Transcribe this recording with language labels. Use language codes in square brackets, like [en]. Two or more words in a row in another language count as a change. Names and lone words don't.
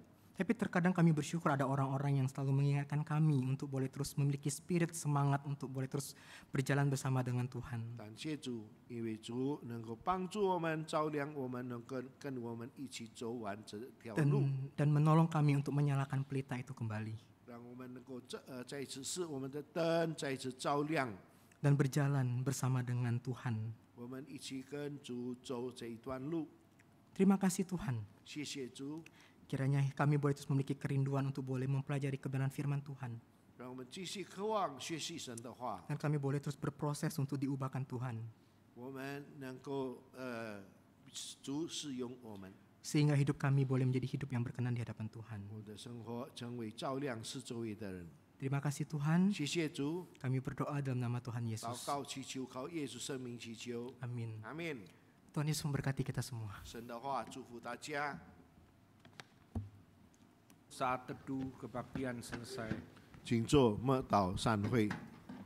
[id] Tapi terkadang kami bersyukur ada orang-orang yang selalu mengingatkan kami untuk boleh terus memiliki spirit semangat untuk boleh terus berjalan bersama dengan Tuhan. [zh] 感谢主，因为主能够帮助我们，照亮我们，能够跟我们一起走完这条路， [id] Dan menolong kami untuk menyalakan pelita itu kembali. [zh] 让我们能够再一次使我们的灯再一次照亮， [id] Dan berjalan bersama dengan Tuhan. [zh] 我们一起跟主走这一段路。 [id] Terima kasih Tuhan. [zh] 谢谢主， [id] Kiranya kami boleh terus memiliki kerinduan untuk boleh mempelajari kebenaran firman Tuhan. [zh] 让我们继续渴望学习神的话， [id] Dan kami boleh terus berproses untuk diubahkan Tuhan. [zh] 我们能够主使用我们， [id] Sehingga hidup kami boleh menjadi hidup yang berkenan di hadapan Tuhan. [zh] 我的生活成为照亮四周围的人。 [id] Terima kasih Tuhan. [zh] 谢谢主， [id] Kami berdoa dalam nama Tuhan [zh] 祷 [id] Yesus. [zh] 告祈求，靠耶稣生命祈求， [id] Amin. [zh] 阿门。 [id] Tuhan Yesus memberkati kita semua. [zh] 神的话祝福大家。 [id] Saat teduh kebaktian selesai, [zh] 请做默祷散会。